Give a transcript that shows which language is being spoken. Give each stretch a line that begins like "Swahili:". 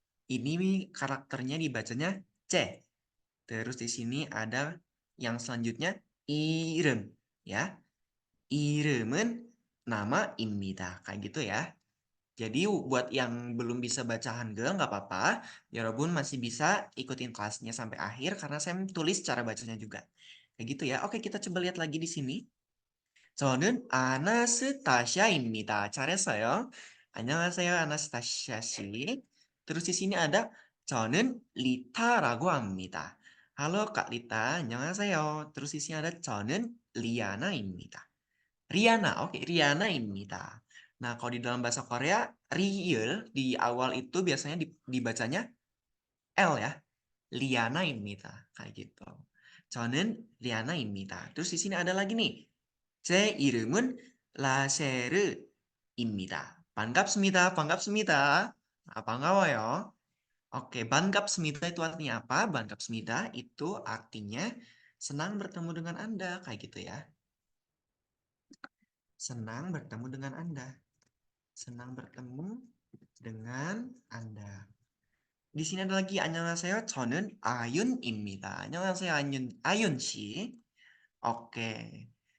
Indonesian: Ini karakternya dibacanya C. Terus di sini ada yang selanjutnya irem ya.
Korean: 이름은 나마입니다.
Indonesian: Kayak gitu ya. Jadi buat yang belum bisa baca Hangul nggak apa-apa. Yorobun masih bisa ikutin kelasnya sampai akhir karena saya tulis cara bacanya juga. Kayak gitu ya. Oke, kita coba lihat lagi di sini.
Korean: 저는 아나스타샤입니다. 잘했어요. 안녕하세요, 아나스타샤 씨.
Indonesian: Terus di sini ada
Korean: 저는 리타라고 합니다.
Indonesian: Halo Kak Lita,
Korean: 안녕하세요.
Indonesian: Terus di sini ada
Korean: 저는 리아나입니다.
Indonesian: Riana, oke, Riana입니다. Nah, kalau di dalam bahasa Korea, real di awal itu biasanya dibacanya L ya. Liana입니다. Kayak gitu.
Korean: 저는 리아나입니다.
Indonesian: Terus di sini ada lagi nih.
Korean: 제 이름은 라셰르입니다. 반갑습니다. 반갑습니다.
Indonesian: Nah,
Korean: 반가워요.
Indonesian: Oke,
Korean: 반갑습니다
Indonesian: itu artinya apa? 반갑습니다 itu artinya senang bertemu dengan Anda. Kayak gitu ya. Senang bertemu dengan Anda. Senang bertemu dengan Anda. Di sini ada lagi
Korean: 안녕하세요. 저는 아윤입니다. 안녕하세요. 아윤 씨.
Indonesian: Oke.